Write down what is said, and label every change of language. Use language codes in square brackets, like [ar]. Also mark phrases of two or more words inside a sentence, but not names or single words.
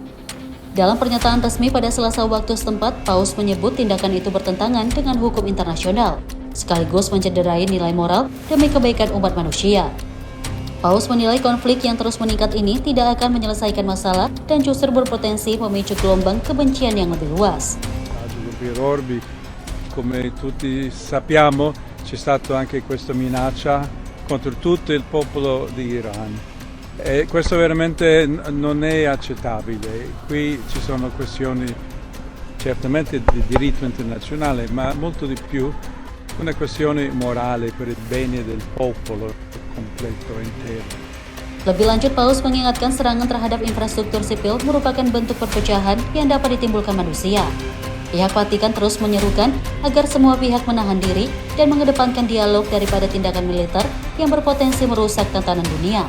[id] Dalam pernyataan resmi pada Selasa waktu setempat, Paus menyebut tindakan itu bertentangan dengan hukum internasional, sekaligus mencederai nilai moral demi kebaikan umat manusia. Paus menilai konflik yang terus meningkat ini tidak akan menyelesaikan masalah dan justru berpotensi memicu gelombang kebencian yang lebih luas. [it] Come tutti sappiamo, c'è stato anche questa minaccia contro tutto il popolo di Iran. E questo veramente non è accettabile. Qui ci sono questioni certamente di diritto internazionale, ma molto di più una questione morale per il bene del popolo completo intero. [id] Lebih lanjut, Paus mengingatkan serangan terhadap infrastruktur sipil merupakan bentuk perpecahan yang dapat ditimbulkan manusia. Pihak Vatikan terus menyerukan agar semua pihak menahan diri dan mengedepankan dialog daripada tindakan militer yang berpotensi merusak tatanan dunia.